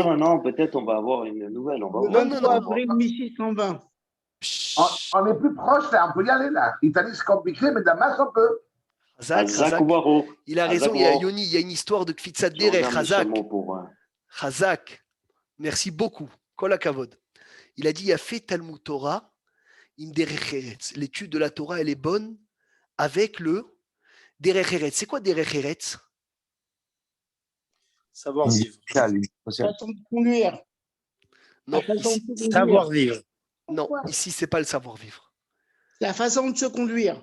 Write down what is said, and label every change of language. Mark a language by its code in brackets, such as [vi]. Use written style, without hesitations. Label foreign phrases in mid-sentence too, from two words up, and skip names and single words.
[fr] non, peut-être on va avoir une nouvelle. On va Le voir. Non, 23 avril 1620. On est plus proche, là, on peut y aller, là. Italie, c'est compliqué, mais Damas, on peut. Razak. Il a raison, Yoni, il y a une histoire de [he] קפיצת דרך, [fr] Razak. Razak. Merci beaucoup. [he] כל הכבוד. [fr] Il a dit, il a fait [he] תלמוד תורה, עם דרך ארץ. [fr] L'étude de la Torah, elle est bonne avec le [he] דרך ארץ. [fr] C'est quoi [he] דרך ארץ? [fr] Savoir vivre. Façon de conduire. Non, Savoir vivre. Non, ici, c'est pas le savoir-vivre. La façon de se conduire.